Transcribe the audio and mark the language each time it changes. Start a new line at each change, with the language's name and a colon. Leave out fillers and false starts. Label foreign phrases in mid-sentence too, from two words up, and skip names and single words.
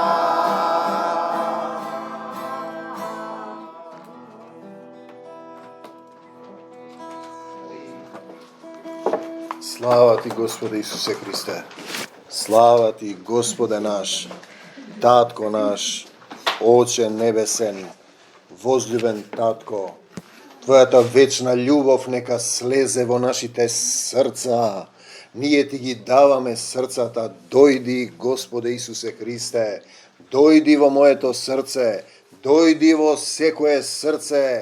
Macedonian: Слава ти, Господе Исусе Христе. Слава ти, Господе наш, Татко наш, Оче небесен, возлюбен Татко. Твојата вечна љубов нека слезе во нашите срца. Ние ти ги даваме срцата. Дојди, Господе Исусе Христе. Дојди во моето срце. Дојди во секое срце.